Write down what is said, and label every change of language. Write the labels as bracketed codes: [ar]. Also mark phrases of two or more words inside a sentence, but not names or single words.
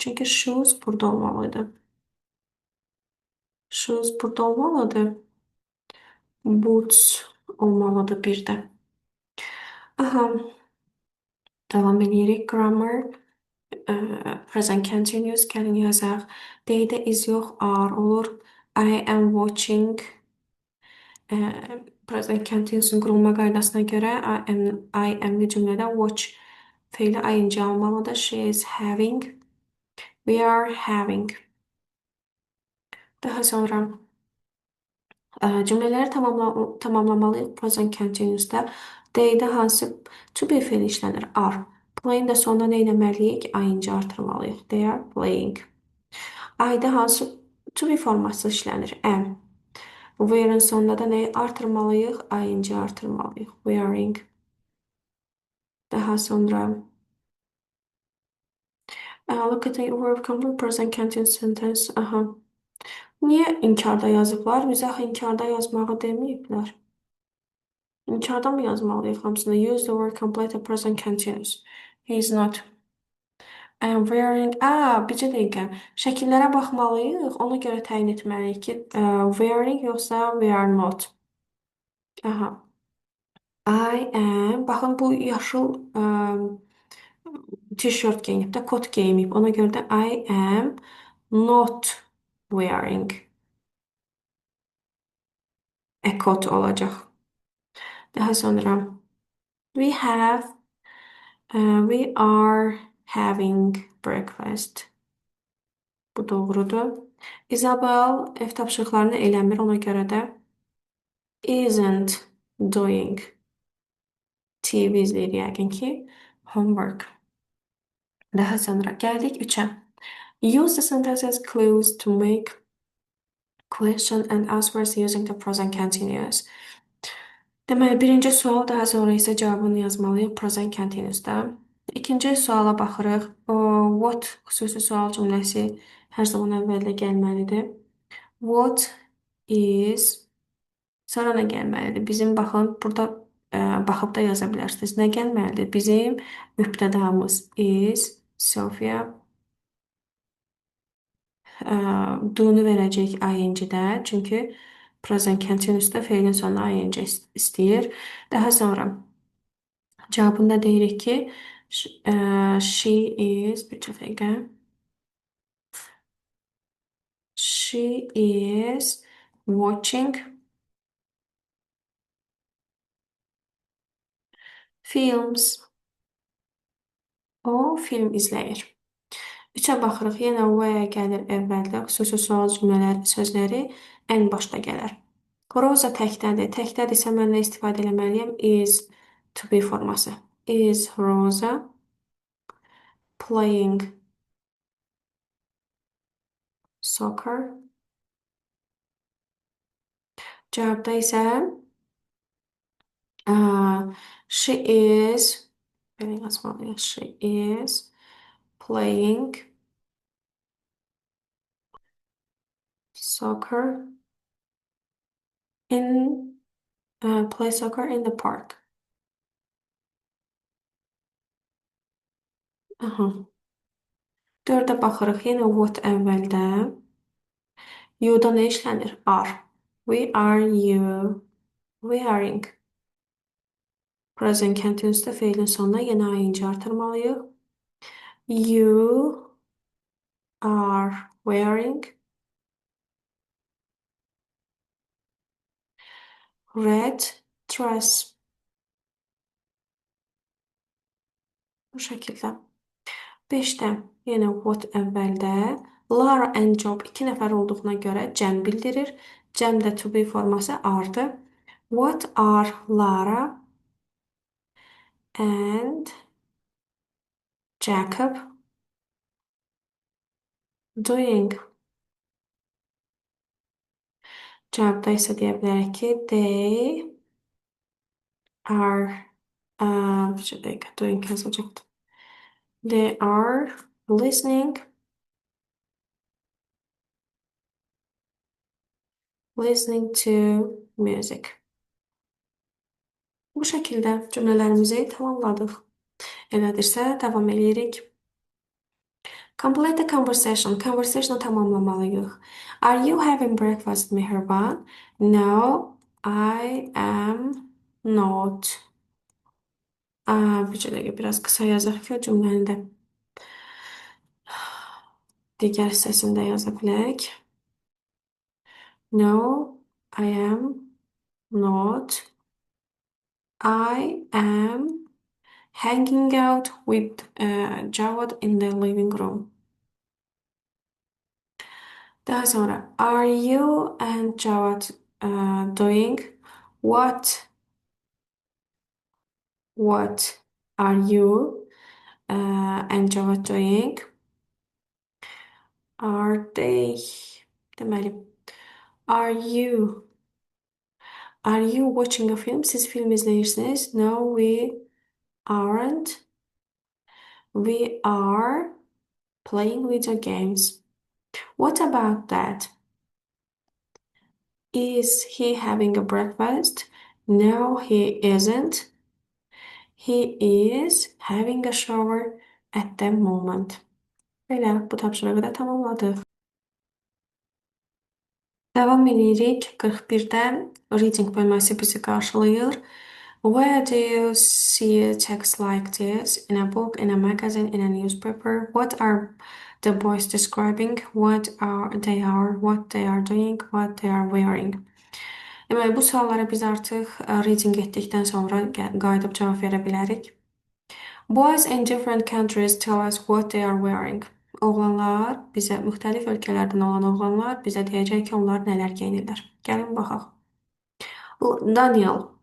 [az] Çünki shoes burada olmalıydı. Shoes burada olmalıdır. Boots olmalıdır bir də. Aha, davam edirik. Grammar. [en] Present continuous. [az] Gəlin yazaq. Deydə is yox, are olur. [en] I am watching. Present continuous'un [az] qurulma qaydasına görə [en] I am'li [az] cümlədə watch feili ing almalıdır. [en] She is having. We are having. [az] Daha sonra cümlələri tamamlamalıyıq. [en] Present continuous'da [az] D'də hansı [en] to be [az] feili işlənir? [en] Are. [az] Playing də sonunda nə etməliyik? ing artırmalıyıq. [en] They are playing. [az] I-də hansı [en] to be [az] forması işlənir? [en] Am. [az] Weare'ın sonunda da nəyi artırmalıyıq? ing artırmalıyıq. Wearing. Daha sonra [en] look at the verb complete present continuous sentence. [az] Aha. Niyə inkarda yazıblar? Bizə axı inkarda yazmağı deməyiblər. İnkarda mı yazmalıyıq hamısını? [en] Use the word complete present continuous. He is not. I am wearing. [az] Bircə dəqiqə. Şəkillərə baxmalıyıq. Ona görə təyin etməliyik ki, wearing yoxsa [en] we are not. Aha. I am. [az] Baxın bu yaşıl t-shirt geyinib də kot geyinib. Ona görə də [en] I am not wearing a coat [az] olacaq. Daha sonra [en] we have we are having breakfast. [az] Bu doğrudur. Isabel ev tapşırıqlarını eləmir. Ona görə də [en] isn't doing. [az] TV izləyir yəqin ki. Homework. Daha sonra gəldik 3-ə. [en] Use the sentences clues to make question and answers using the present continuous. [az] Deməli, birinci sual, daha sonra isə cavabını yazmalıyıq [en] present continuous-da. [az] İkinci suala baxırıq. What xüsusi sual cümləsi hər zaman əvvəldə gəlməlidir. [en] What is, [az] sonra nə gəlməlidir? Bizim baxın, burada baxıb da yaza bilərsiniz. Nə gəlməlidir? Bizim mübtədamız is, Sofia do-nu verəcək ing-də, çünki [en] present continuous-da [az] feilin sonuna ing istəyir. Daha sonra cavabında deyirik ki, [en] she is, [az] bir dəqiqə, [en] she is watching films. [az] O film izləyir. Üçə baxırıq, yenə [en] where gəlir [az] əvvəldə, xüsusi sual cümlələri, sözləri ən başda gələr. Roza təkdədir. Təkdədirsə mən nə istifadə etməliyəm? [en] Is [az] to be forması. [en] Is Rosa playing soccer? [az] Cavabda isə [en] she is, [az] belə yazmalıyıq. [en] She is playing soccer in play soccer in the park. [az] Aha. Dördə baxırıq. Yenə what əvvəldə. You'da nə işlənir? [en] Are. We are you wearing. Present continuous'da [az] feilin sonuna yenə ing artırmalıyıq. [en] You are wearing red dress. [az] Bu şəkildə. 5-də yenə what əvvəldə. Lara and Job 2 nəfər olduğuna görə cəm bildirir. Cəmdə to be forması are-dır. [en] What are Lara and Jacob doing? [az] Cavabda isə deyə bilərik ki, [en] they are [az] bir dəqiqə, doing yazacaqdım. [en] They are listening to music. [az] Bu şəkildə cümlələrimizi tamamladıq. Elədirsə, davam edirik. [en] Complete the conversation. [az] Conversationu tamamlamalıyıq. [en] Are you having breakfast, Mehriban? No, I am not. [az] Bir dəqiqə, biraz qısa yazaq ki, o cümləni də digər hissəsində yaza bilək. [en] No, I am not. I am hanging out with Jawad in the living room. [az] Daha sonra, [en] are you and Jawad doing? What are you and Jawad doing? Are they? [az] Deməli, [en] are you watching a film? [az] Siz film izləyirsiniz? [en] No, we aren't. We are playing video games. What about that? Is he having a breakfast? No, he isn't. He is having a shower at the moment. [az] Belə, bu tapşırığı da tamamladıq. Davam edirik. 41-də reading bölməsi bizi qarşılayır. [en] Where do you see text like this? In a book, in a magazine, in a newspaper? What are the boys describing? What they are doing, what they are wearing? [az] Deməli, bu suallara biz artıq reading etdikdən sonra qayıdıb cavab verə bilərik. [en] Boys in different countries tell us what they are wearing. [az] Oğlanlar, bizə müxtəlif ölkələrdən olan oğlanlar bizə deyəcək ki, onlar nələr geyinirlər. Gəlin baxaq. Daniel.